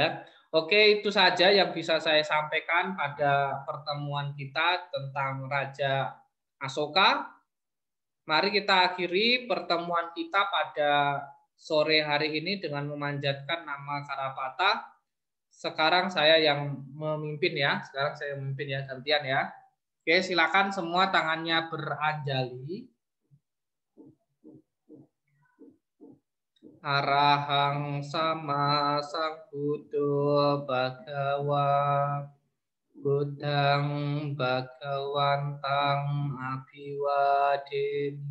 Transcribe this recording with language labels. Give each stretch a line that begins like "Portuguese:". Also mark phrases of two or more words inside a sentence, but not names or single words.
Indonesian: Oke, itu saja yang bisa saya sampaikan pada pertemuan kita tentang Raja Asoka. Mari kita akhiri pertemuan kita pada sore hari ini dengan memanjatkan nama Karapata. Sekarang saya yang memimpin ya. Gantian ya. Oke, silakan semua tangannya beranjali.
Pali: Arahang sama Sambuddho Bhagawa Buddhang Bhagawantang Abhiwademi.